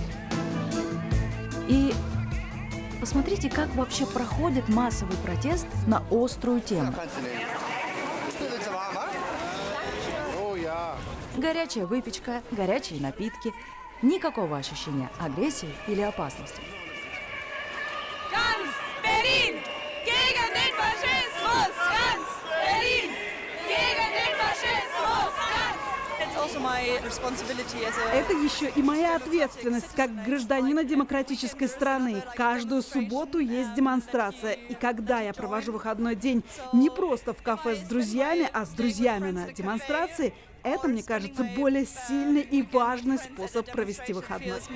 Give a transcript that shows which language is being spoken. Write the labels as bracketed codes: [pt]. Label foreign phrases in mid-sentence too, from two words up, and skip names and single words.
[ru] И посмотрите, как вообще проходит массовый протест на острую тему. Горячая выпечка, горячие напитки. Никакого ощущения агрессии или опасности. [de] Ganz Berlin gegen den Faschismus! Ganz Berlin gegen den Faschismus! [ru] Это еще и моя ответственность как гражданина демократической страны. Каждую субботу есть демонстрация. И когда я провожу выходной день не просто в кафе с друзьями, а с друзьями на демонстрации, это, мне кажется, более сильный и важный способ провести выходной.